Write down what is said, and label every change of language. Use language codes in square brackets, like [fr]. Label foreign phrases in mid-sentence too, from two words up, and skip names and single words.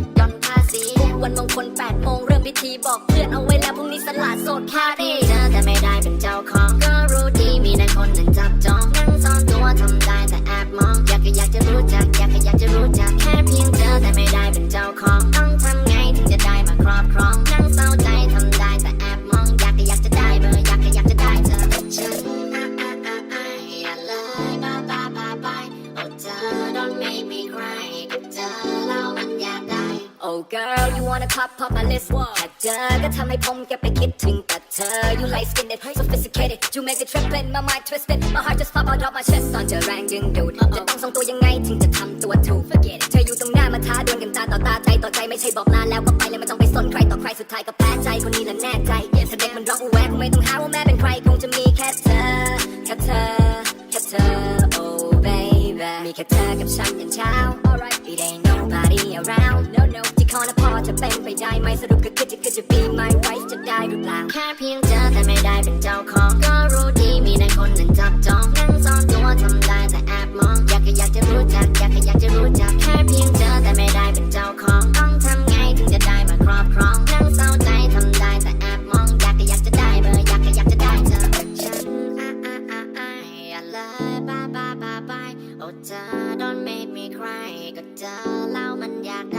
[th] หย่อนภาษีวันมงคล8 โมงเริ่มพิธีบอกเพื่อนเอาไว้แล้วพรุ่งนี้สละโสดพาดีเจอแต่ไม่ได้เป็นเจ้าของก็รู้ดีมีในคนหนึ่งจับจองนั่งซ่อนตัวทำได้แต่แอบมองอยากจะรู้จัก อยากจะรู้จักแค่เพียงเจอแต่ไม่ได้เป็นเจ้าของต้องทำไงถึงจะได้มาครอบครองนั่งเศร้าใจทำได้แต่แอบมองอยากจะได้เบอร์อยากจะได้เธอ ฉันอย่าเลยบายบายโอ้เธอ [en] don't make me cry [th] กับเธอแล้วมันอยากได้ [en] Oh girl you wanna pop my list [th] แค่เจอก็ ทำให้ผมแกไปคิดถึงแต่เธอ [en] You light skinned sophisticated you make it trippin' my mind twisted my heart just pop out of my chest [th] ตอนเจอแรงดึงดูดจะต้องทรงตัวยังไงถึงจะทำตัวถูก [en] Forget it [th] เธออยู่ตรงหน้ามาท้าดวลกันตาต่อตาใจต่อใจไม่ใช่บอกลาแล้วก็ไปเลยไม่ต้องไปสนใครต่อใครสุดท้ายก็แพ้ใจคนนี้แหละแน่ใจถ้าเด็กมันร้องอูแวคงไม่ต้องหาว่าแม่เป็นใครคงจะมีแค่เธอ [en] Oh baby [th] มีแค่เธอกับฉันยันเช้า [en] Alright it ain't nobody around [th] No ที่ขอนะพอจะเป็นไปได้ไหมสรุปก็คือจะ [en] be my wife [th] จะได้หรือเปล่าแค่เพียงเจอแต่ไม่ได้เป็นเจ้าของก็รู้ดีมีในคนหนึ่งจับจองนั่งซ่อนตัวทำได้แต่แอบมองอยากจะรู้จักอยากจะรู้จักแค่เพียงเจอแต่ไม่ได้เป็นเจ้าของต้องทำไงถึงจะได้มาครอบครองนั่งเศร้าใจทำได้แต่แอบมองอยากจะได้เบอร์อยากจะได้เธอฉันอย่าเลยบายโอ้เธอ [en] don't make me cry [th] ก็เจอแล้วมันอยาก